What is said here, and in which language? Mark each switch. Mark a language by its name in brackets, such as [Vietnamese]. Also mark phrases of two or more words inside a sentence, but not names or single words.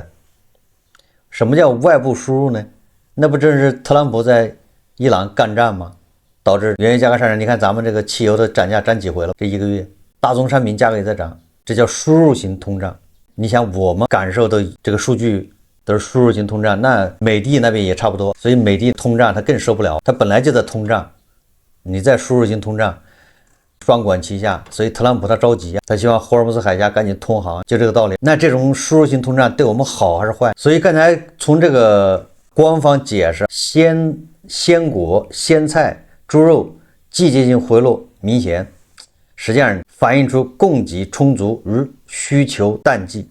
[Chinese] 什麼叫外部輸入呢？那不正是特朗普在伊朗幹戰嗎？導致原油價格上漲。你看咱們這個汽油的漲價漲幾回了，這1個月大宗商品價格也在漲，這叫輸入型通脹。你想我們感受的這個數據都是輸入型通脹，那美的那邊也差不多，所以美的通脹它更受不了，它本來就在通脹，你在輸入型通脹双管齐下，所以特朗普他着急啊，他希望霍爾木兹海峽趕緊通航，就这個道理。那這種輸入型通脹對我們好還是壞？所以剛才從這個官方解釋，鮮果、鮮菜、豬肉季節性回落明顯，實際上反映出供給充足與需求淡季。